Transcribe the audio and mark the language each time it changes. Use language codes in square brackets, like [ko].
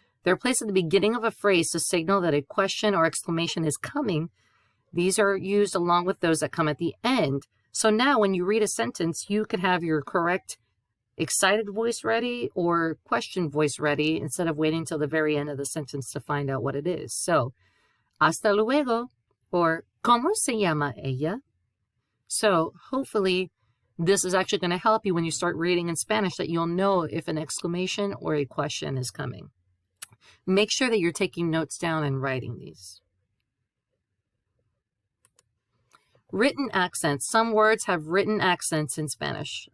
[en] They're placed at the beginning of a phrase to signal that a question or exclamation is coming. These are used along with those that come at the end. So now when you read a sentence, you can have your correct excited voice ready or question voice ready instead of waiting till the very end of the sentence to find out what it is. [es] So, hasta luego, or ¿cómo se llama ella? [en] So hopefully this is actually going to help you when you start reading in Spanish that you'll know if an exclamation or a question is coming. Make sure that you're taking notes down and writing these. Written accents. Some words have written accents in Spanish.